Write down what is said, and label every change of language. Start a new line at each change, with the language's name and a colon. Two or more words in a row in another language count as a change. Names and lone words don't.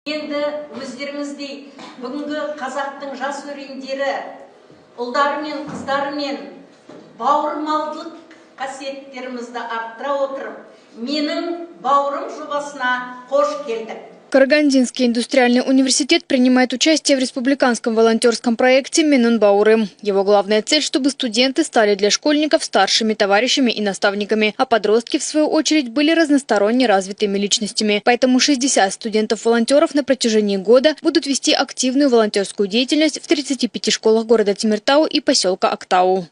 Kazakh: Енді өздеріңіздей бүгінгі қазақтың жас өрендері ұлдары мен қыздары мен бауырмалдылық қасиеттерімізді арттыра отырып, менің бауырым жобасына қош келдік.
Russian: Карагандинский индустриальный университет принимает участие в республиканском волонтерском проекте «Менун Баурым». Его главная цель, чтобы студенты стали для школьников старшими товарищами и наставниками, а подростки, в свою очередь, были разносторонне развитыми личностями. Поэтому 60 студентов-волонтеров на протяжении года будут вести активную волонтерскую деятельность в 35 школах города Темиртау и поселка Актау.